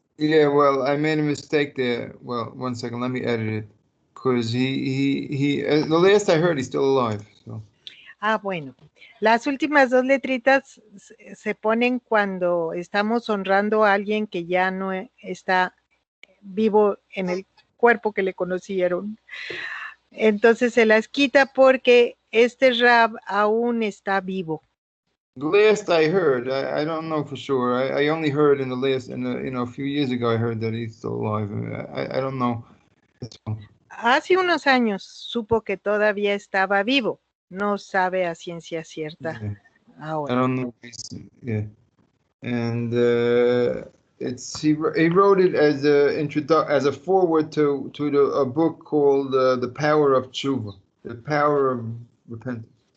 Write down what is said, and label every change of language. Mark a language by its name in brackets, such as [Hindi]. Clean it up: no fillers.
[English] Yeah, well, I made a mistake there. Well, one second, let me edit it, because he the last I heard, he's still alive. So. [Spanish] Bueno, las últimas dos letritas se ponen cuando estamos honrando a alguien que ya no está vivo en el cuerpo que le conocieron. Entonces se las quita porque este Rab aún está vivo. [English] The last I heard, I don't know for sure. I only heard in the last, a few years ago, I heard that he's still alive. I don't know. [Spanish] Hace unos años supo que todavía estaba vivo. No sabe a ciencia cierta [English] Yeah. [Spanish] ahora. [English] I don't know. Yeah. And he wrote it as a foreword to a book called The Power of Tshuva, The Power of Repentance.